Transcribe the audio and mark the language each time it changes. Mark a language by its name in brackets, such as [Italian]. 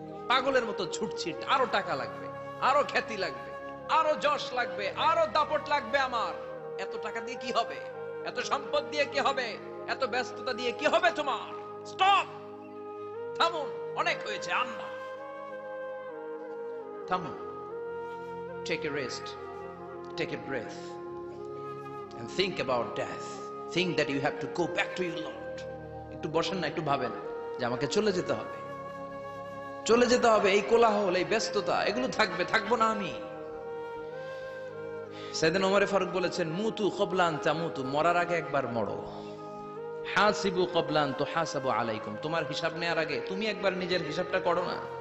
[Bangla] পাগলের মতো ছুটছি, আরো টাকা লাগবে, আরো খ্যাতি লাগবে, আরো যশ লাগবে, আরো দাপট লাগবে। আমার এত টাকা দিয়ে কি হবে? এত সম্পদ দিয়ে কি হবে? এত ব্যস্ততা দিয়ে কি হবে? তোমার স্টপ, থামুন, অনেক হয়েছে, আন্না, থামুন। [English] Take a rest, take a breath and think about death. Think that you have to go back to your Lord. [Bangla] একটু বসেন না, একটু ভাবেন যে আমাকে চলে যেতে হবে, চলে যেতে হবে। এই কোলাহল, এই ব্যস্ততা, এগুলো থাকবে, থাকবো না আমি। সাইয়েদনা ওমর ফারুক বলেছেন, [Arabic] মুতু ক্বাবলা আন তামুতু, [Bangla] মরার আগে একবার মরো। [Arabic] হাসিবু ক্বাবলা আন তুহাসাবু আলাইকুম, [Bangla] তোমার হিসাব নেওয়ার আগে তুমি একবার নিজের হিসাবটা করো না।